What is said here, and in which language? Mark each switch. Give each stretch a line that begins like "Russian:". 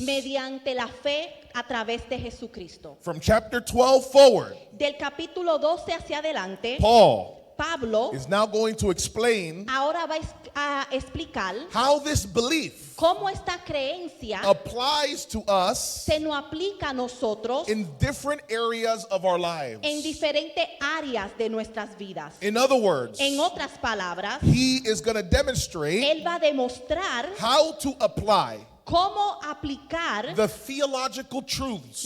Spanish: mediante la fe a través de Jesucristo.
English: From chapter 12 forward,
Spanish: Del capítulo 12 hacia adelante,
English: Paul
Spanish: Pablo
English: is now going to explain
Spanish: ahora va a explicar
English: how this belief
Spanish: cómo esta creencia
English: applies to us
Spanish: se nos aplica a nosotros
English: in different areas of our lives.
Spanish: en diferentes áreas de nuestras vidas.
English: In other words,
Spanish: En otras palabras,
English: he is going to demonstrate
Spanish: él va a demostrar
English: how to apply
Spanish: cómo aplicar
English: the theological truths